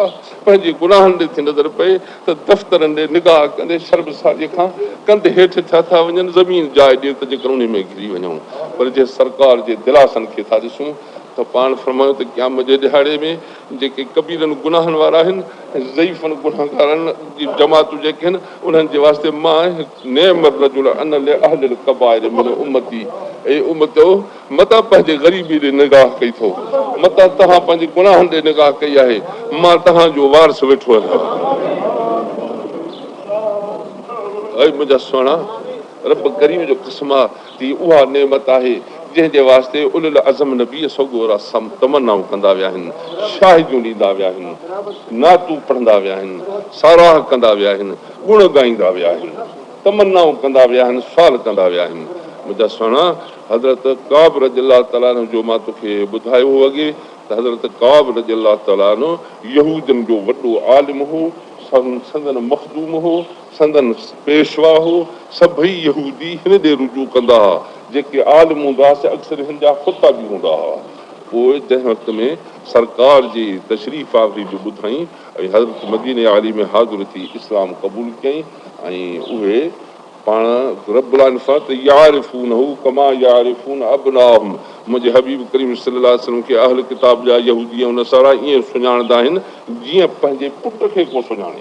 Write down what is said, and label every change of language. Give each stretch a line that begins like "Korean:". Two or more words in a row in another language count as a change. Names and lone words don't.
Sindhi: पंहिंजे गुनाहनि ॾे थी नज़र पए त दफ़्तरनि ॾे निगाह कंदे शर्मसारीअ खां कंधे हेठि थिया था वञनि, ज़मीन जाइ ॾिए त जेकर उन में घिरी वञूं, पर जे सरकार जे दिलासनि खे था ॾिसूं त पाण फरमायो त क़यामत जे ॾिहाड़े में जेके कबीरनि गुनाहनि वारा आहिनि ऐं ज़ईफ़नि गुनाहगारनि जी जमातूं जेके आहिनि उन्हनि जे वास्ते मां
Arabic: نعم الرجل أنا لأهل الكبائر من أمتي,
Sindhi: ऐं उम्मतो मतां पंहिंजे ग़रीबी ॾे निगाह कई थो, मतां तव्हां पंहिंजे गुनाहनि ॾे निगाह कई आहे, मां तव्हांजो वारस वेठो आहियां। ऐं मुंहिंजा सुहिणा, रब करीम जो क़स्म आहे त उहा नेमत आहे जंहिंजे वास्ते
Arabic: أولو العزم
Sindhi: नबी सगोरा तमन्नाऊं कंदा विया आहिनि, शाहिदियूं ॾींदा विया आहिनि, नातूं पढ़ंदा विया आहिनि, साराह कंदा विया आहिनि, गुण ॻाईंदा विया आहिनि, तमन्नाऊं कंदा विया आहिनि, सुवाल कंदा विया आहिनि। मुंहिंजा सुहिणा, हज़रत काब
Arabic: رضي الله تعالى عنه
Sindhi: जो मां तोखे ॿुधायो हो अॻे त हज़रत काब
Arabic: رضي الله تعالى عنه
Sindhi: यहूदनि जो वॾो आलिम हो, संदन मखदूम हो, संदन पेशवा हो। सभई यहूदी हिन ॾे रुजू कंदा हुआ। जेके आलिम हूंदा हुआ अक्सर हिन जा खुता बि हूंदा हुआ। पोइ जंहिं वक़्त में सरकार जी तशरीफ़ आवरी बि ॿुधाई ऐं हज़रत मदीने आली में हाज़िर थी इस्लाम क़बूल कयईं ऐं उहे पाण
Arabic: رب العالمين
Sindhi: त
Arabic: يعرفونه كما يعرفون أبناءهم,
Sindhi: मुंहिंजे हबीब करीम
Arabic: صلى الله عليه وسلم
Sindhi: खे अहल किताब जा यहूदी ऐं नसारा ईअं सुञाणंदा आहिनि जीअं पंहिंजे पुट खे को सुञाणे।